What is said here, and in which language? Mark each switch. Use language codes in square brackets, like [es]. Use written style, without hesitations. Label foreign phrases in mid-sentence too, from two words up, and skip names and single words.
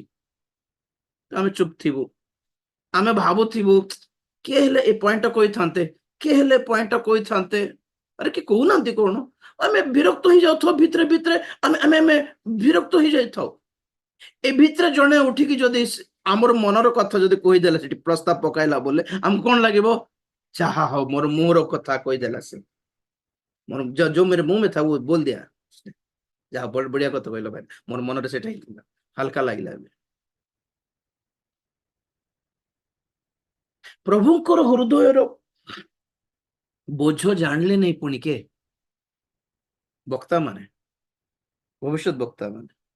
[or] ଆମେ ଚୁପ ଥିବୁ, ଆମେ ଭାବୁଥିବୁ କିଏ ହେଲେ ଏ ପଏଣ୍ଟଟା କହିଥାନ୍ତେ, କିଏ ହେଲେ ପଏଣ୍ଟଟା କହିଥାନ୍ତେ, ଆରେ କି କହୁନାହାନ୍ତି କଣ? ଆମେ ବିରକ୍ତ ହେଇଯାଉଥାଉ ଭିତରେ ଭିତରେ, ଆମେ ଆମେ ଆମେ ବିରକ୍ତ ହେଇଯାଇଥାଉ। ଏ ଭିତରେ ଜଣେ ଉଠିକି ଯଦି ଆମର ମନର କଥା ଯଦି କହିଦେଲା, ସେଠି ପ୍ରସ୍ତାବ ପକାଇଲା ବୋଲେ ଆମକୁ କଣ ଲାଗିବ? ଯାହା ହଉ ମୋର ମୁହଁର କଥା କହିଦେଲା ସେ, ମୋର [hi] जो मेरे मुंह में था वो बोल दिया, [or] ଯାହା ବଢିଆ କଥା କହିଲ ଭାଇ, ମୋର ମନରେ ସେଟା ହେଇଥିଲା, ହାଲକା ଲାଗିଲା। ଏବେ ପ୍ରଭୁଙ୍କର ହୃଦୟର ବୋଝ ଜାଣିଲେ ନାହିଁ ପୁଣି କେ ବକ୍ତା ମାନେ, ଭବିଷ୍ୟତ ବକ୍ତା ମାନେ।